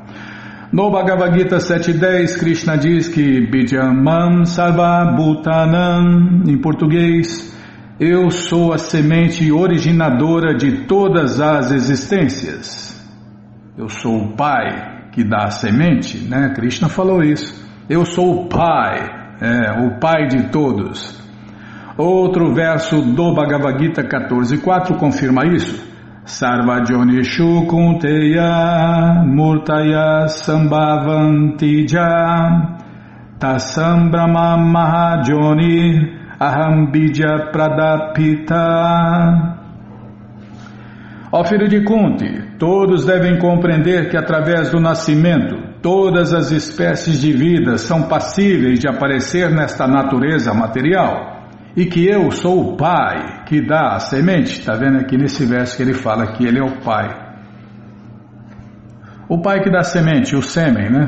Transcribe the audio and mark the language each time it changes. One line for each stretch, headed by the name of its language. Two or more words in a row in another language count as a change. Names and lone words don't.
Portuguese: No Bhagavad Gita 7.10, Krishna diz que
Sanskrit: बीजं मां सर्व भूतानां,
Portuguese: em português, eu sou a semente originadora de todas as existências. Eu sou o Pai que dá a semente, né? Krishna falou isso. Eu sou o Pai, o Pai de todos. Outro verso do Bhagavad Gita 14.4 confirma isso.
Sanskrit: सर्व योनिषु कौन्तेय मूर्तयः सम्भवन्ति याः तासां ब्रह्म महद्योनिर् अहं बीज प्रदः पिता.
Portuguese: Ó filho de Kunti, todos devem compreender que através do nascimento, todas as espécies de vida são passíveis de aparecer nesta natureza material, e que eu sou o Pai que dá a semente. Está vendo aqui nesse verso que ele fala que ele é o Pai. O Pai que dá a semente, o sêmen, né?